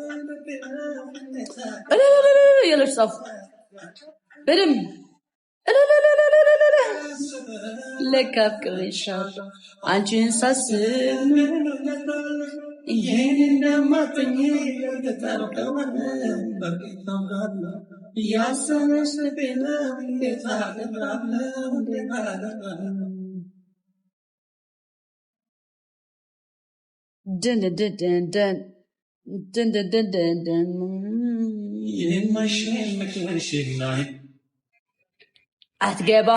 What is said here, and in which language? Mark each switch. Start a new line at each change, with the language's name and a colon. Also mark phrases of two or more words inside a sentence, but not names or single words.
Amharic: ያላችሁ ጻፉ በደንብ። ለካ አፍቅሬሻለሁ አንቺን ሳስብ ይህን እንደማትኝ እርግጥ አውቀው። ያሰበሽ ልቤን እንዴት አደራለሁ dun dun dun dun dun dun dun dun dun. Atgeba.